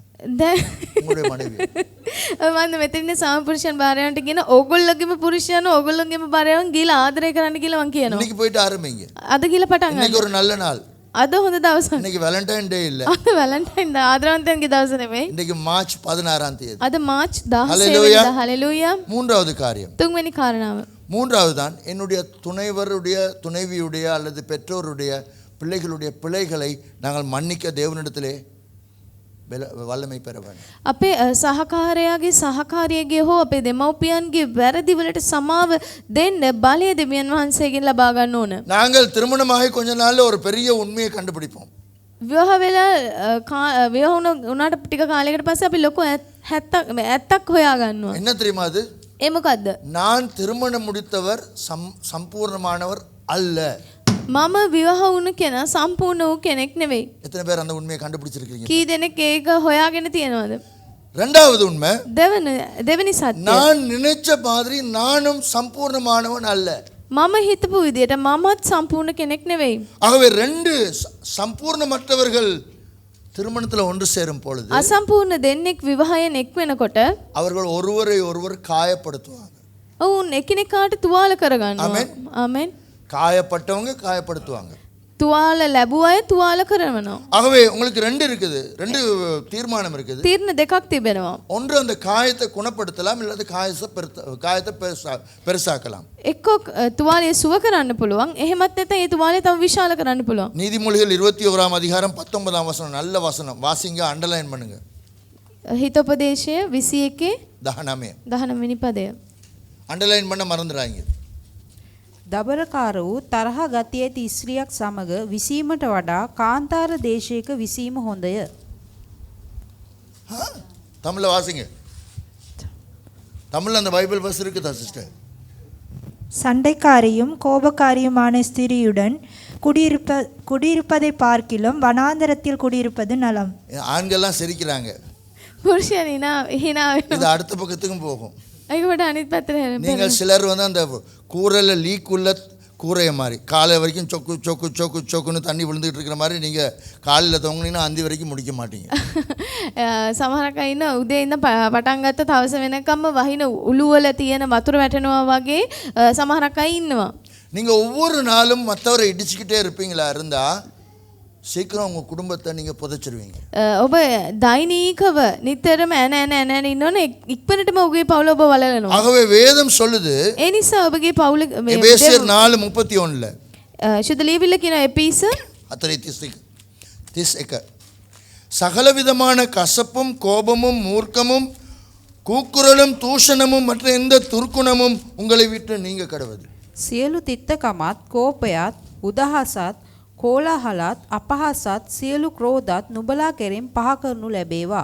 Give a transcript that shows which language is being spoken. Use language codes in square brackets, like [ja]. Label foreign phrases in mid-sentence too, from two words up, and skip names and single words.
[si] දැන් [ta] உங்களுடைய மனைவி. [si] මම මෙතන සාමපුරුෂයන් භාර්යාවන්ට කියන ඕගොල්ලෝගේම පුරුෂයන් ඕගොල්ලෝගේම භාර්යාවන් ගිහලා ආදරය කරන්න කියලා මං කියනවා. [ta] இன்னைக்கு போயிட்டு ஆரம்பிங்க. [si] අද ගිහලා පටන් ගන්න. [ta] இன்னைக்கு ஒரு நல்ல நாள். [si] අද හොඳ දවසක්. [ta] இன்னைக்கு [en] Valentine Day [ta] இல்ல. [si] අද වැලන්ටයින් ආදරවන්තයන්ගේ දවස නෙමෙයි. [ta] இன்னைக்கு மார்ச் 16ஆம் தேதி. [si] අද මාර්ච් 16 Hallelujah. වෙනිදා. හලෙලූයා. [ta] மூன்றாவது காரியம். [si] තුන්වෙනි කාරණාව. [ta] மூன்றாவது தான் என்னுடைய துணைவருடைய துணைவியுடைய அல்லது பெற்றோருடைய பிள்ளைகளுடைய பிழைகளை நாங்கள் மன்னிக்க தேவனிடத்திலே வல்லமை பெற வேண்டும். [si] අපේ සහකාරයාගේ සහකාරියගේ හෝ අපේ දෙමව්පියන්ගේ වැරදි වලට සමාව දෙන්න බලය දෙවියන් වහන්සේගෙන් ලබා ගන්න ඕන. [ta] நாங்கள் திருமணமாகி கொஞ்ச நாள்ல ஒரு பெரிய உண்மையை கண்டுபிடிப்போம். [si] විවාහ වෙලා විවාහ වුණාට ටික කාලයකට පස්සේ අපි ලොකු ඇත්තක් හොයා ගන්නවා. [ta] என்ன தெரியுமா அது? [si] ඒ මොකද්ද? [ta] நான் திருமணம் முடித்தவர் சம்பூர்ணமானவர் அல்ல. [si] මම විවාහ වුණ කෙනා සම්පූර්ණ වූ කෙනෙක් නෙවෙයි. [ta] எத்தனை பேர் அந்த உண்மையை கண்டுபிடிச்சிருக்கீங்க? [si] කී දෙනෙක් ඒක හොයාගෙන තියෙනවද? [ta] இரண்டாவது உண்மை, [si] දෙවෙනි සත්‍ය. [ta] நான் நினைச்ச மாதிரி நானும் சம்பூர்ணமானவன் அல்ல. [si] මම හිතපු විදියට මමත් සම්පූර්ණ කෙනෙක් නෙවෙයි. [ta] ஆகவே ரெண்டு சம்பூர்ணமற்றவர்கள் திருமணத்துல ஒன்று சேரும் பொழுது [si] අසම්පූර්ණ දෙන්නෙක් විවාහයෙන් එක් වෙනකොට [ta] அவர்கள் ஒருவரை ஒருவர் காயப்படுத்துவாங்க. [si] ඔවුන් එකිනෙකාට තුවාල කරගන්නවා. ආමෙන්. ආමෙන්. [ta] காயப்பட்டவங்க காயப்படுத்துவாங்க. [si] තුවාල ලැබුව අය තුවාල කරනවා. [ta] ஆகவே உங்களுக்கு ரெண்டு இருக்குது, ரெண்டு தீர்மானம் இருக்குது. [si] තීරණ දෙකක් තිබෙනවා. [ta] ஒன்று அந்த காயத்தை குணப்படுத்தலாம், இல்லாத காயத்தை பெருசாக்கலாம். [si] එක්කෝ තුවාලය සුව කරන්න පුළුවන්. එහෙමත් නැත්නම් ඒ තුවාලය තව විශාල කරන්න පුළුවන්. [ta] நீதிமொழிகள் 21ஆம் அதிகாரம் 19ஆம் வசனம், நல்ல வசனம், வாசிங்க, அண்டர்லைன் பண்ணுங்க. [si] හිතෝපදේශය 21 19 වෙනි පදය. [ta] அண்டர்லைன் பண்ண மறந்துடாதீங்க. [si] දබරකාර වූ තරහ ගතිය ඇති ස්ත්‍රියක් සමග විසීමට වඩා කාන්තාර දේශයක විසීම හොඳය. [ta] தமிழ்ல வாசிங்க. தமிழ்ல அந்த பைபிள் வசனம் இருக்குதா சிஸ்டர்? சண்டைக்காரியும் கோபக்காரியுமான ஸ்திரியுடன் குடியிருப்பதை பார்க்கிலும் வனாந்தரத்தில் குடியிருப்பது நலம். ஆண்கள்லாம் சிரிக்கிறாங்க. [si] පුරුෂයන් hina [ta] இது அடுத்த பக்கத்துக்கும் போகும். [si] ඒක වඩා අනිත් පැත්තට [ta] நீங்கள் சிலர் வந்து அந்த கூரையில லீக் உள்ள கூரைய மாதிரி காலை வரைக்கும் சொக்கு சொக்கு சொக்கு சொக்குன்னு தண்ணி விழுந்துகிட்டு இருக்கிற மாதிரி நீங்கள் காலையில் தொங்குனீங்கன்னா அந்தி வரைக்கும் முடிக்க மாட்டீங்க. [si] සමහරක් අය ඉන්න උදේ ඉඳන් පටන් ගත්ත තවස වෙනකම්ම වහින උළු වල තියෙන වතුර වැටෙනවා වගේ සමහරක් අය ඉන්නවා. [ta] நீங்கள் ஒவ்வொரு நாளும் மற்றவரை இடிச்சுக்கிட்டே இருப்பீங்களா இருந்தால் சீக்கிரம் உங்கள் குடும்பத்தை நீங்கள் புதைச்சிருவீங்க. [si] ඔබ දෛනිකව නිතරම ඇන ඉන්නෝනේ ඉක්මනටම ඔබගේ පවුල ඔබ වලලනවා. [ta] ஆகவே வேதம் சொல்லுது [si] ඒ නිසා ඔබගේ පවුල [ta] எபேசியர் 4:31 [si] ශුද්ධ ලියවිල්ල කියන එපීස [ta] அத்தனை திஸ் சகலவிதமான கசப்பும் கோபமும் மூர்க்கமும் கூக்குரலும் தூஷணமும் மற்ற எந்த துர்க்குணமும் உங்களை விட்டு நீங்க கடவது. [si] සියලු තිත්තකමත් කෝපයත් උදහසත් කෝලාහලත් අපහසත් සියලු ක්‍රෝධත් නුඹලා කෙරෙන් පහ කරනු ලැබේවා.